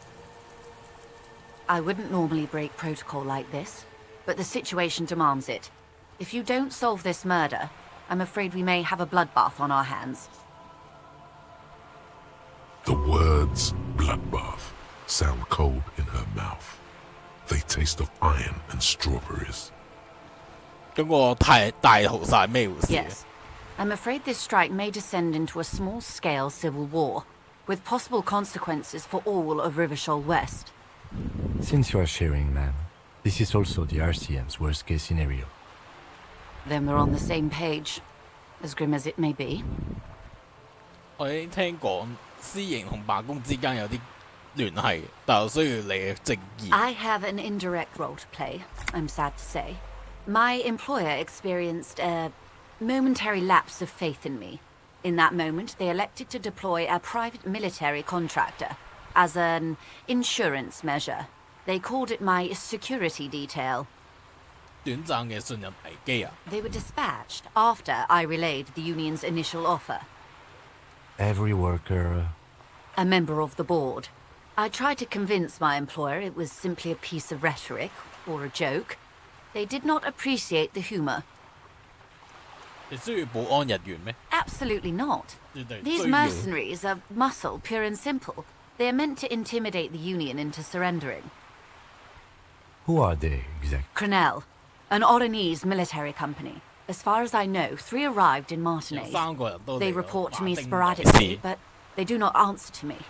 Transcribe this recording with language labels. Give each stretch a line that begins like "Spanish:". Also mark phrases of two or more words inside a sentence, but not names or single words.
English: I wouldn't normally break protocol like this, but the situation demands it. If you don't solve this murder, I'm afraid we may have a bloodbath on our hands. The words bloodbath sound cold in her mouth. They taste of iron and strawberries.
Cantonese: 咁個大屠殺咩回事？
English: Yes. I'm afraid this strike may descend into a small-scale civil war, with possible consequences for all of Rivershoal West. Since you are sharing, ma'am, this is also the RCM's worst-case scenario. Then we're on the same page, as grim as it may be.
Cantonese: 我已經聽講私營同罷工之間有啲聯繫，但係需要你嘅正義。
English: I have an indirect role to play, I'm sad to say. My employer experienced a momentary lapse of faith in me, In that moment, they elected to deploy a private military contractor as an insurance measure. They called it my security detail.
Cantonese: 短暫嘅信任危機啊！
English: They were dispatched after I relayed the union's initial offer. Every worker... A member of the board. I tried to convince my employer it was simply a piece of rhetoric or a joke. They did not appreciate the humor.
Cantonese: 你需要保安人員咩？
English: Absolutely not. These mercenaries are muscle, pure and simple. They are meant to intimidate the union into surrendering. Who are they, exactly? Crenell, an Oranese military company. As far as I know, 3 arrived in Martinez. They report to me sporadically, but they do not answer to me.